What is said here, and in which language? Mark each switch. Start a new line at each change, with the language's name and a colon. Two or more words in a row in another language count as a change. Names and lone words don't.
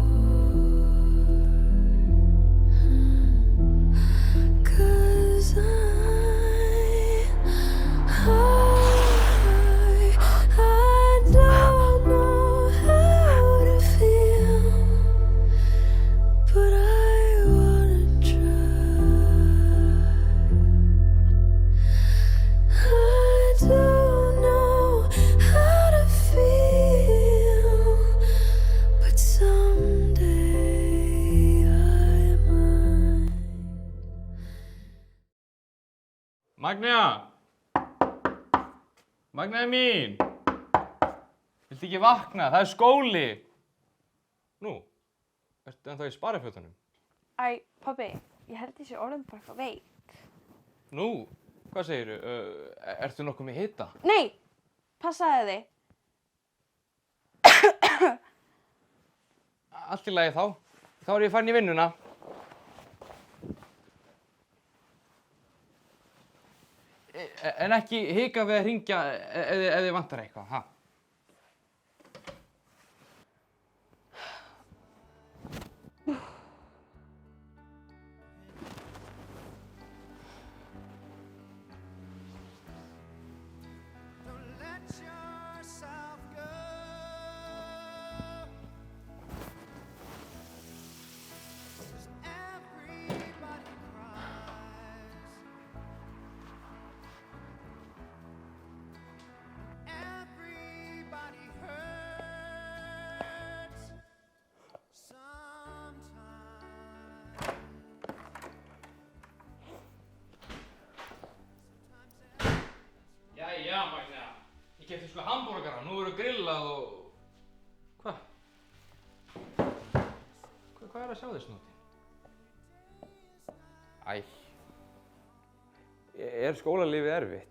English: 'Cause I don't know how to feel, but I wanna try. I don't know how to feel, but someday I might.
Icelandic: Magnea! Magnea mín! Viltu ekki vakna? Það er skóli! Nú, ertu ennþá í sparifötunum? Æ, pabbi, ég held ég sé orðin bara eitthvað veik. Nú, hvað segirðu? Ertu nokkuð með hita? Nei, passaðu þig. Allt í lagi þá. Þá er ég farin í vinnuna. En ekki hika við að hringja ef þið vantar eitthvað, ha?
English: Don't let yourself go. Everybody cries. Everybody hurts sometimes.
Icelandic: Jæja, Magnea. Ég keypti sko hamborgara, nú verður grillað og... Hvað? Hvað er að sjá þess núti? Æ. Er skólalífið erfitt?